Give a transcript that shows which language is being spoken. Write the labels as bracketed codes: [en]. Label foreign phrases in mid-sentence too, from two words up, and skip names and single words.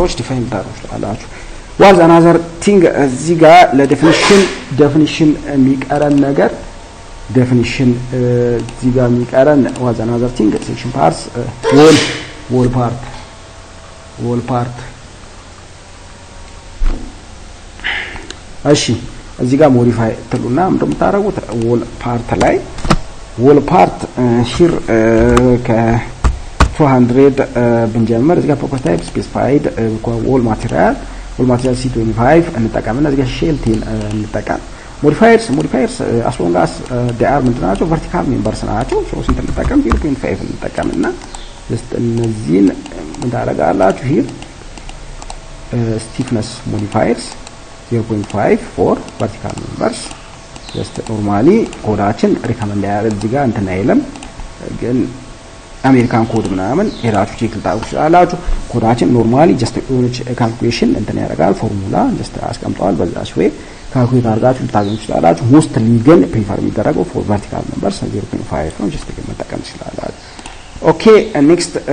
[am] ነገሮች ዲፋይን ታደርጉታላችሁ። [en] was another thing [am] እዚህ ጋር ለዴፊኒሽን የሚቀረን ነገር ዴፊኒሽን እዚህ ጋር የሚቀረን [en] was another thing section parts wall part [am] እሺ እዚህ ጋር ሞዲፋይ ትሉና ምንድነው የምታደርጉት [en] wall part here [am] ከ200 ብንጀምር እዚህ ጋር [en] property type specified wall material C25 [am] እንጠቀምና እዚህ ጋር ሼል ቴል እንጠቀም [en] modifiers as long as they are [am] ምንድናቸው [en] vertical members [am] ናቸው ሶ ስንት እንጠቀም 0.5 እንጠቀምና just እነዚህን ምን ታደርጋላችሁ [en] here stiffness modifiers 0.5 for vertical members just normally [am] ኮዳችን ሪከመንድ ያደርግ እዚህ ጋር እንትን አይልም ግን አሜሪካን ኮድ ምናምን ሄዳችሁ ቼክ ታውቁታላችሁ ኮዳችን ኖርማሊ just የሆነች ካልኩሌሽን እንትን ያደርጋል ፎርሙላ just አስቀምጠዋል በዛች ወይ ካልኩሌት አድርጋችሁ ልታገኙ ትችላላችሁ ሞስትሊ ግን ፕሪፈር የሚደረገው [en] for vertical members [am] 0.5 ነው just መጠቀም ትችላላችሁ [en] OK next